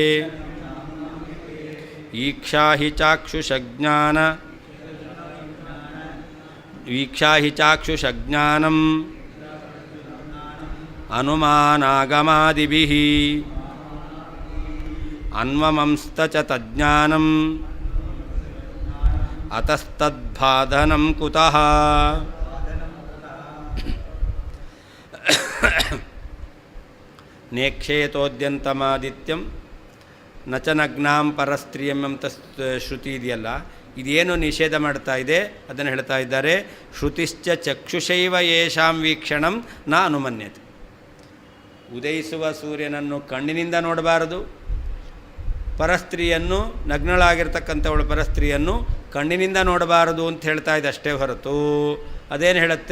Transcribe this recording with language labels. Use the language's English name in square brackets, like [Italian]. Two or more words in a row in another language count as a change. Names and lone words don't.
[Sanskrit] ಈಕ್ಷಾ ಹಿ ಚಾಕ್ಷುಷಜ್ಞಾನಂ ಅನುಮಾನಾಗಮಾದಿಭಿಃ ಅನ್ವಮಂಸ್ತ ತಜ್ಞಾನಂ ಅತಸ್ತದ್ಭಾದನಂ ಕುತಃ. ನೇಕ್ಷೇತೋದ್ಯಂತಮಾದಿತ್ಯಂ ನಚ ನಗ್ನಾಂ ಪರಸ್ತ್ರೀಯಂ [Kannada] ಅಂತ ಶ್ರುತಿ ಇದೆಯಲ್ಲ, ಇದೇನು ನಿಷೇಧ ಮಾಡ್ತಾ ಇದೆ ಅದನ್ನು ಹೇಳ್ತಾ ಇದ್ದಾರೆ. [Sanskrit] ಶ್ರುತಿಶ್ಚ ಚಕ್ಷುಷೈವ ಯೇಷಾಂ ವೀಕ್ಷಣಂ ನ ಅನುಮನ್ಯತೆ. [Kannada] ಉದಯಿಸುವ ಸೂರ್ಯನನ್ನು ಕಣ್ಣಿನಿಂದ ನೋಡಬಾರದು, ಪರಸ್ತ್ರೀಯನ್ನು ನಗ್ನಳಾಗಿರ್ತಕ್ಕಂಥವಳು ಪರಸ್ತ್ರೀಯನ್ನು ಕಣ್ಣಿನಿಂದ ನೋಡಬಾರದು ಅಂತ ಹೇಳ್ತಾ ಇದೆ ಅಷ್ಟೇ ಹೊರತು ಅದೇನು ಹೇಳುತ್ತೆ?